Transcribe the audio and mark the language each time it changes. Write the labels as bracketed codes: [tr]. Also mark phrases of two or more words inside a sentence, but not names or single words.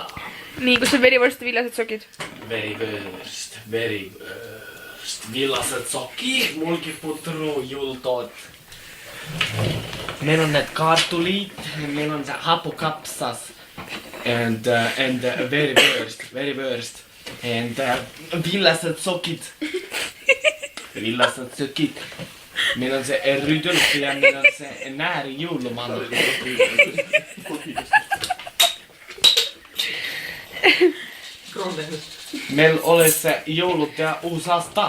[et] Nii, kus on verivorst ja villased sokid? Verivörst. Villased sokid, mulkiputru, jultot. Meil on need kartulid, meil on see hapukapsas. And verivörst. And villased sokid. Villased sokid. Meil on see Rudolf ja meil on see Nääri jõulumann. Meil oli see jõulut ja uus aasta.